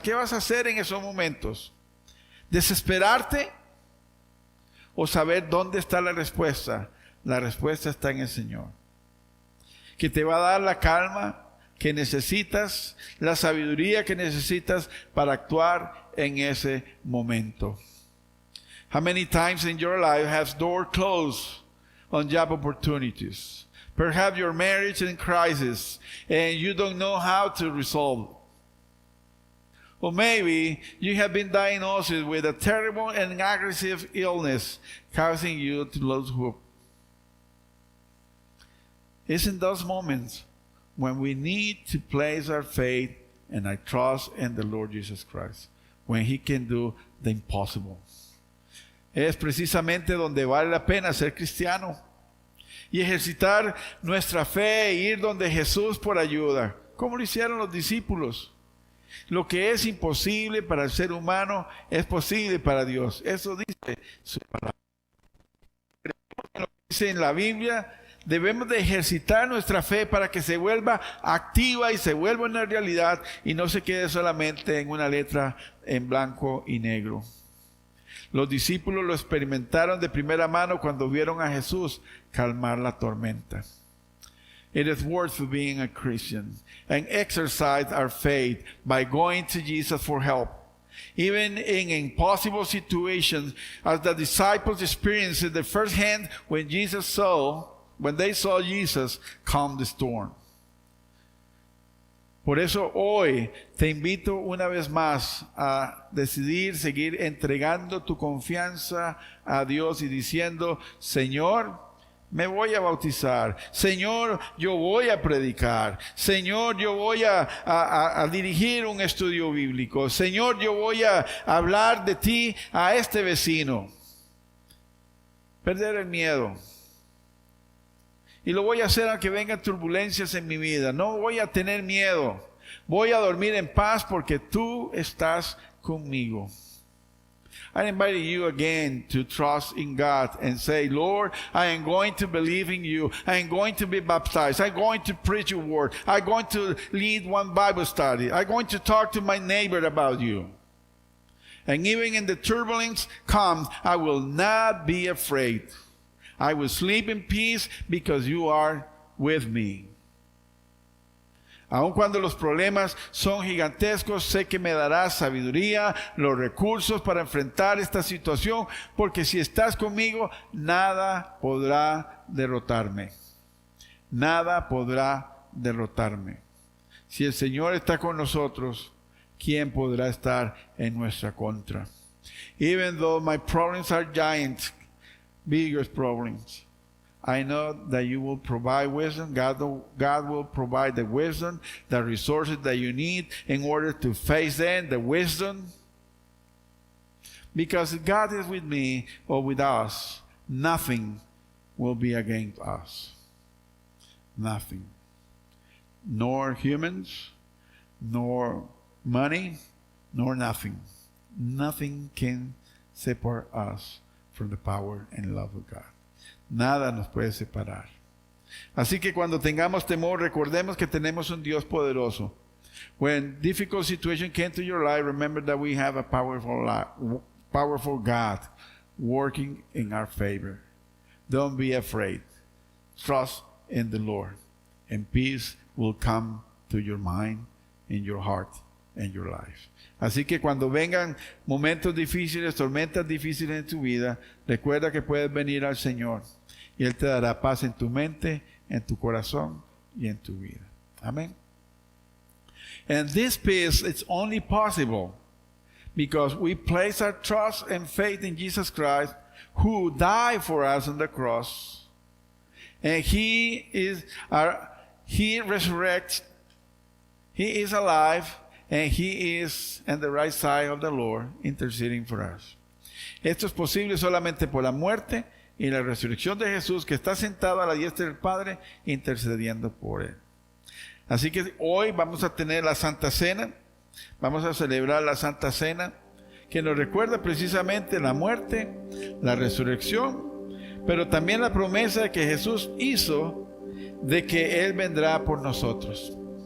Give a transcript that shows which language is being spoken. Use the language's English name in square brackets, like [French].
[Spanish] ¿Qué vas a hacer en esos momentos? ¿Desesperarte o saber dónde está la respuesta? La respuesta está en el Señor, que te va a dar la calma que necesitas, la sabiduría que necesitas para actuar en ese momento. [English] How many times in your life has door closed on job opportunities? Perhaps your marriage is in crisis and you don't know how to resolve. Or maybe you have been diagnosed with a terrible and aggressive illness causing you to lose hope. It's in those moments when we need to place our faith and our trust in the Lord Jesus Christ, when He can do the impossible. [Spanish] Es precisamente donde vale la pena ser cristiano y ejercitar nuestra fe e ir donde Jesús por ayuda, como lo hicieron los discípulos. Lo que es imposible para el ser humano es posible para Dios. Eso dice su palabra. Lo que dice en la Biblia, debemos de ejercitar nuestra fe para que se vuelva activa y se vuelva una realidad y no se quede solamente en una letra en blanco y negro. Los discípulos lo experimentaron de primera mano cuando vieron a Jesús calmar la tormenta. [English] It is worth being a Christian and exercise our faith by going to Jesus for help. Even in impossible situations, as the disciples experienced it the first hand when they saw Jesus calm the storm. [Spanish] Por eso hoy te invito una vez más a decidir seguir entregando tu confianza a Dios y diciendo, Señor, me voy a bautizar. Señor, yo voy a predicar. Señor, yo voy a dirigir un estudio bíblico. Señor, yo voy a hablar de ti a este vecino. Perder el miedo. Y lo voy a hacer aunque vengan turbulencias en mi vida. No voy a tener miedo. Voy a dormir en paz porque tú estás conmigo. [English] I invite you again to trust in God and say, Lord, I am going to believe in you. I am going to be baptized. I'm going to preach your word. I'm going to lead one Bible study. I'm going to talk to my neighbor about you. And even in the turbulence comes, I will not be afraid. I will sleep in peace because you are with me. [Spanish] Aun cuando los problemas son gigantescos, sé que me darás sabiduría, los recursos para enfrentar esta situación, porque si estás conmigo, nada podrá derrotarme. Nada podrá derrotarme. Si el Señor está con nosotros, ¿quién podrá estar en nuestra contra? [English] Even though my problems are giant, biggest problems, I know that you will provide wisdom. God will provide the wisdom, the resources that you need in order to face them, the wisdom. Because if God is with me or with us, nothing will be against us. Nothing. Nor humans, nor money, nor nothing. Nothing can separate us from the power and love of God. [Spanish] Nada nos puede separar. Así que cuando tengamos temor, recordemos que tenemos un Dios poderoso. [English] When difficult situation came to your life, remember that we have a powerful God working in our favor. Don't be afraid. Trust in the Lord, and peace will come to your mind, in your heart, and your life. [Spanish] Así que cuando vengan momentos difíciles, tormentas difíciles en tu vida, recuerda que puedes venir al Señor y Él te dará paz en tu mente, en tu corazón y en tu vida. Amén. [English] And this peace is only possible because we place our trust and faith in Jesus Christ, who died for us on the cross. And He resurrects, He is alive, and He is on the right side of the Lord, interceding for us. [Spanish] Esto es posible solamente por la muerte y la resurrección de Jesús, que está sentado a la diestra del Padre, intercediendo por Él. Así que hoy vamos a tener la Santa Cena, vamos a celebrar la Santa Cena, que nos recuerda precisamente la muerte, la resurrección, pero también la promesa que Jesús hizo de que Él vendrá por nosotros.